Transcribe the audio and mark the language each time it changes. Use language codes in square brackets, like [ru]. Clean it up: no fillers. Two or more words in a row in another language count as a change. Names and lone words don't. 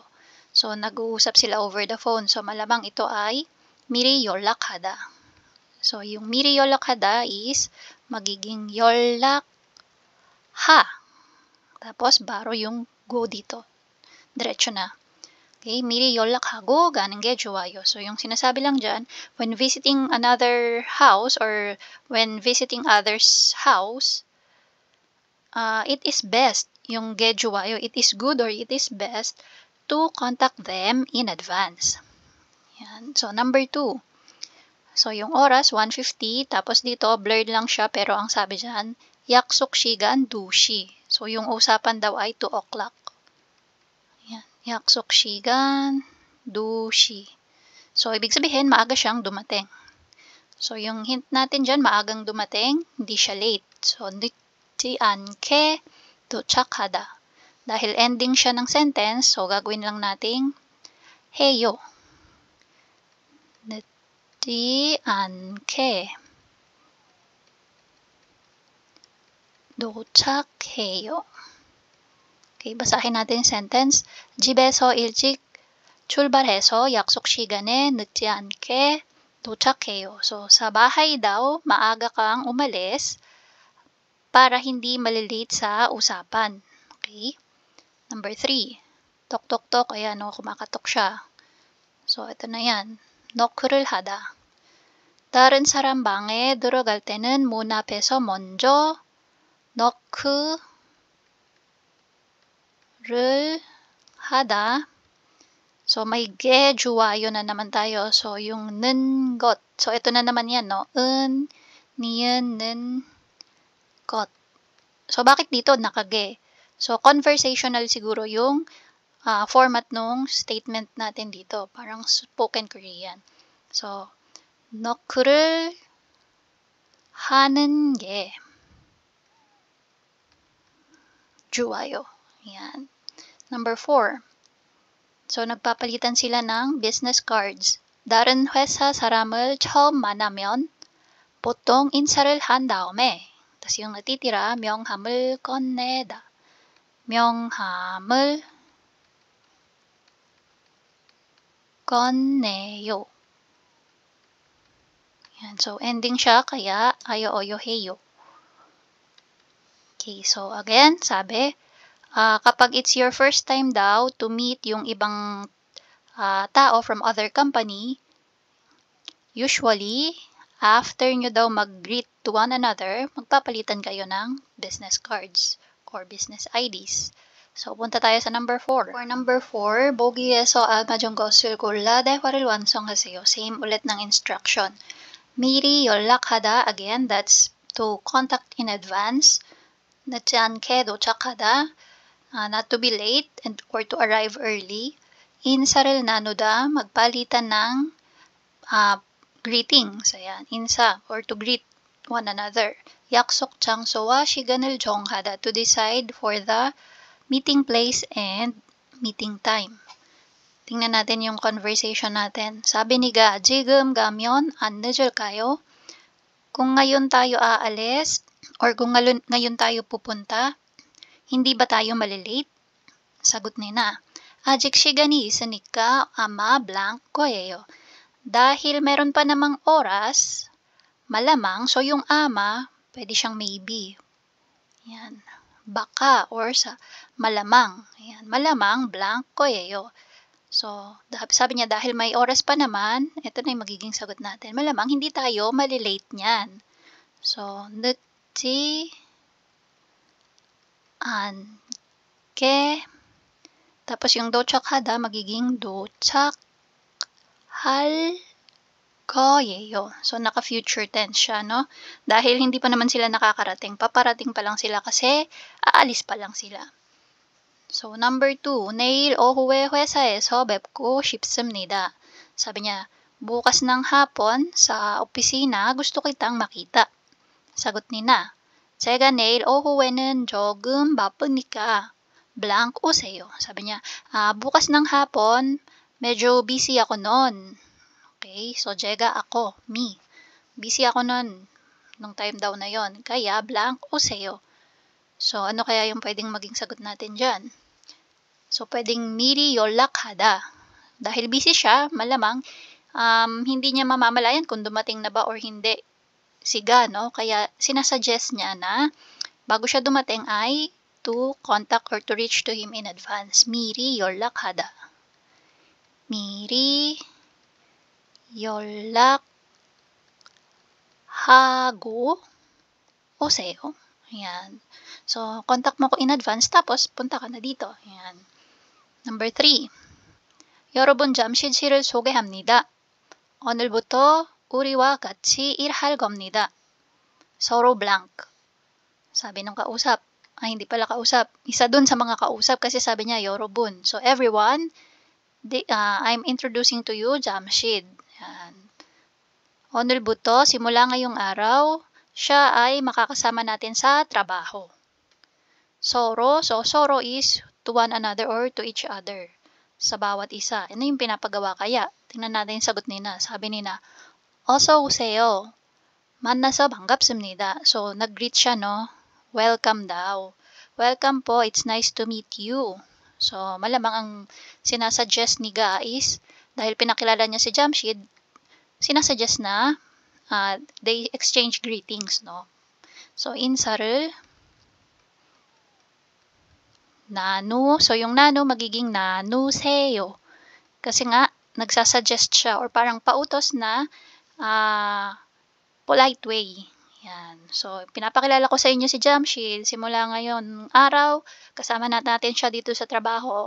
[tl] So, nag-uusap sila [en] over the phone. [tl] So, malamang ito ay [ko] 미리 연락하다. [tl] So, yung [ko] 미리 연락하다 [tl] is magiging 연락하. Tapos, baro yung go dito. Diretso na. [ko] Okay, 미리 연락하고 가는 게 좋아요. [tl] So, yung sinasabi lang dyan, [en] when visiting another house or when visiting others' house, it is best, [ko] yung 게 좋아요, [en] it is good or it is best to contact them in advance. [tl] Yan. So, number 2. So, yung oras, 1:50. Tapos dito, blurred lang siya. Pero ang sabi dyan, [ko] 약속 시간 2시. [tl] So, yung usapan daw ay 2 o'clock. Yan. [ko] 약속 시간 2시. [tl] So, ibig sabihin, maaga siyang dumating. So, yung hint natin dyan, maagang dumating, hindi siya late. So, [ko] 늦지 않게 도착하다. [tl] Dahil ending siya ng sentence, so gagawin lang nating 해요. [ko] 늦지 않게 도착해요. [tl] Okay, basahin natin yung sentence. [ko] 집에서 일찍 출발해서 약속 시간에 늦지 않게 도착해요. [tl] So, sa bahay daw, maaga kang umalis para hindi malilate sa usapan. [en] Okay? Number 3. Tok tok tok. [tl] Ayan, kumakatok siya. So, ito na yan. [ko] 노크를 하다. 다른 사람 방에 들어갈 때는 문 앞에서 먼저 노크를 하다. [tl] So, may ge, juwayo na naman tayo. [ko] So, yung 는 것. [tl] So, ito na naman yan, no? Niyan, [ko] 는 것. [tl] So, bakit dito nakage? So, conversational siguro yung format nung statement natin dito. Parang [en] spoken Korean. [tl] So, [ko] 노크를 하는 게 좋아요. [tl] Yan. [en] Number 4. [tl] So, nagpapalitan sila ng [en] business cards. [ko] 다른 회사 사람을 처음 만나면 보통 인사를 한 다음에 [tl] tapos yung natitira, [ko] 명함을 꺼내다. 명함을 꺼내요. [tl] Yan. So, ending siya, kaya ayo, oyo, heyo. Okay, so again, sabi, kapag [en] it's your first time [tl] daw [en] to meet [tl] yung ibang tao [en] from other company, [tl] usually, after nyo daw mag-greet [en] to one another, [tl] magpapalitan kayo ng [en] business cards or business IDs. [tl] So, punta tayo sa number 4. For number 4, [ko] 보기에서 알맞은 것을 골라 대화를 완성하세요. [tl] Same ulit ng instruction. [ko] 미리 연락하다, [en] again, that's to contact in advance. [ko] 늦지 않게 도착하다, [en] not to be late or to arrive early. [ko] 인사를 나누다, [tl] magpalitan ng greetings. Ayan, [en] insa, or to greet one another. [ko] 약속 장소와 시간을 정하다, [en] to decide for the meeting place and meeting time. [tl] Tingnan natin yung conversation natin. Sabi ni Ga, [ko] 지금 가면 안 늦을까요? [tl] Kung ngayon tayo aalis, or kung ngayon tayo pupunta, hindi ba tayo malilate? Sagot ni na, [ko] 아직 시간이 있으니까 아마 blank 거예요. [tl] Dahil meron pa namang oras, malamang, so yung ama, pwede siyang maybe. Yan. Baka or sa malamang. Yan. Malamang blank 거예요. So, sabi niya dahil may oras pa naman, ito na yung magiging sagot natin. Malamang hindi tayo malilate niyan. So, [ko] 늦지 않게, [tl] tapos yung 도착하다 magiging [ko] 도착할 거예요. [tl] So, naka-future tense siya, no? Dahil hindi pa naman sila nakakarating, paparating pa lang sila kasi aalis pa lang sila. So, number 2, [ko] 내일 오후에 회사에서 뵙고 싶습니다. [tl] Sabi niya, bukas ng hapon sa opisina gusto kitang makita. Sagot ni na, [ko] 제가 내일 오후에는 조금 바쁘니까 blank 오세요. [tl] Sabi niya, bukas ng hapon, medyo busy ako noon. Okay, so 제가 ako, me. Busy ako noon, nung time daw na yon. Kaya blank 오세요. So, ano kaya yung pwedeng maging sagot natin dyan? So, pwedeng [ko] 미리 연락하다. [tl] Dahil busy siya, malamang, hindi niya mamamalayan kung dumating na ba or hindi siga, no? Kaya, sinasuggest niya na, bago siya dumating ay [en] to contact or to reach to him in advance. [ko] 미리 연락하다. 미리 연락하고 오세요. [tl] Ayan. So, contact mo ko [en] in advance, [tl] tapos punta ka na dito. Ayan. Number 3. [ko] 여러분 잠실을 소개합니다. 오늘부터 우리와 같이 일할 겁니다. 서로 blank. [tl] Sabi nung kausap. Hindi pala kausap. Isa dun sa mga kausap kasi sabi niya, [ko] 여러분. [en] So, everyone, I'm introducing to you Jamshid. [tl] Ayan. 오늘부터, simula ngayong araw, siya ay makakasama natin sa trabaho. [en] 서로, so 서로 is to one another or to each other. [tl] Sa bawat isa. Ano yung pinapagawa kaya? Tingnan natin yung sagot nila. Sabi nila, [ko] 어서 오세요. 만나서 반갑습니다. [tl] So, nag-greet siya, no? Welcome daw. Welcome po, [en] it's nice to meet you. [tl] So, malamang ang sinasuggest ni Ga is, dahil pinakilala niya si Jamshid, sinasuggest na [en] they exchange greetings, [tl] no? So, 인사를 So, yung magiging 나누세요. Kasi nga, nagsasuggest siya or parang pautos na [en] polite way. [tl] Yan. So, pinapakilala ko sa inyo si Jamshid. Simula ngayon araw, kasama natin siya dito sa trabaho.